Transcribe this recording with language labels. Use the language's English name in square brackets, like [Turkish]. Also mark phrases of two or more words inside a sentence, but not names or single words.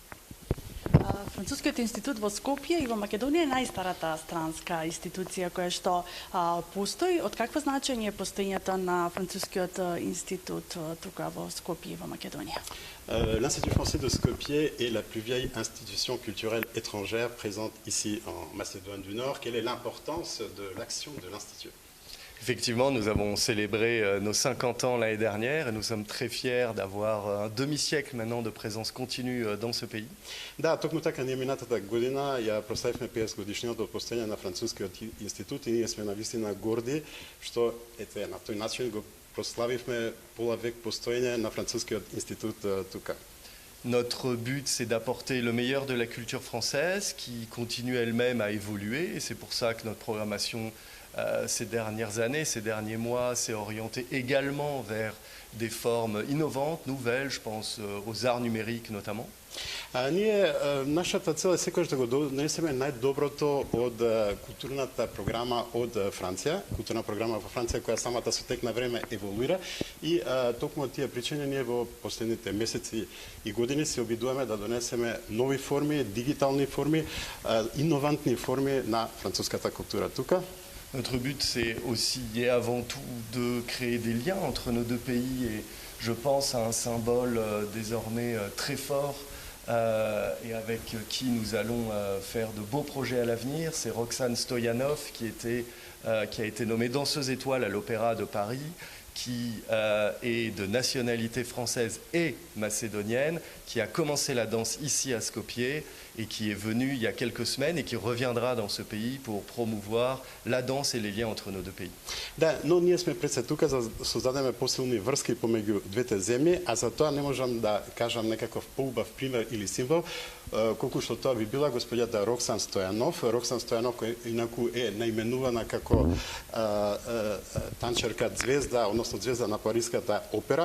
[Macedonian] Францускиот институт во Скопје и во Македонија е најстарата странска институција која што постои. Од какво значење е постоењето на францускиот институт тука во Скопје и во Македонија? [French] L'Institut français de Skopje est la plus vieille institution culturelle étrangère présente ici en Macédoine du Nord. Quelle est l'importance de l'action de l'Institut? Effectivement, nous avons célébré nos 50 ans l'année dernière et nous sommes très fiers d'avoir un demi-siècle maintenant de présence continue dans ce pays. [Macedonian] Да, токму така ние минатата година ја прославивме 50 годишниот од постоење на францускиот институт и ние сме навистина горди што ете на тој начин го прославивме пола век постоење на францускиот институт тука. [French] Notre but, c'est d'apporter le meilleur de la culture française qui continue elle-même à évoluer et c'est pour ça que notre programmation ces dernières années, ces derniers mois, s'est orientée également vers des formes innovantes, nouvelles, je pense aux arts numériques notamment. [Macedonian] Ние, нашата цел е секогаш да го донесеме најдоброто од културната програма од Франција, културна програма во Франција која самата со тек на време еволуира и токму од тие причини ние во последните месеци и години се обидуваме да донесеме нови форми, дигитални форми, иновантни форми на француската култура тука. [French] Notre but, c'est aussi et avant tout de créer des liens entre nos deux pays et je pense à un symbole désormais très fort et avec qui nous allons faire de beaux projets à l'avenir. C'est Roxane Stoyanov qui a été nommée danseuse étoile à l'Opéra de Paris, qui est de nationalité française et macédonienne, qui a commencé la danse ici à Skopje et qui est venu il y a quelques semaines et qui reviendra dans ce pays pour promouvoir la danse et les liens entre nos deux pays. [Macedonian] Да, но ние сме пред се тука за да создадеме посилни врски помеѓу двете земји, а за тоа не можам да кажам некаков поубав пример или символ, колку што тоа би била господјата Роксан Стојанов. Роксан Стојанов кој инаку е наименувана како танчерка звезда, односно звезда на Париската опера.